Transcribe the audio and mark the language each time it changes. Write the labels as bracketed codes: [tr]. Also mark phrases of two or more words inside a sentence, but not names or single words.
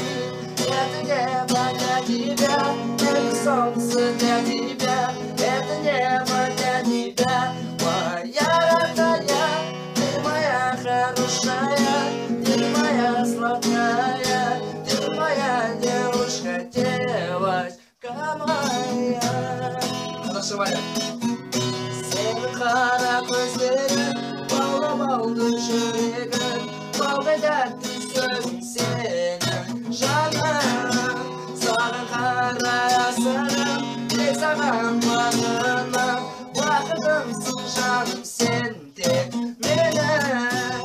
[ru] Это небо для тебя, это солнце для тебя, это небо для тебя, моя родная, ты моя хорошая, ты моя сладкая, ты моя девушка, девочка моя. Хорошо, Валя. [kk] Сені қара көздерің, баулап-алды жүрегім, балдай тәтті сөзің сенің жаным. Саған қарайсың, тек саған бағынам, уақытымсың жаным сен тек менің.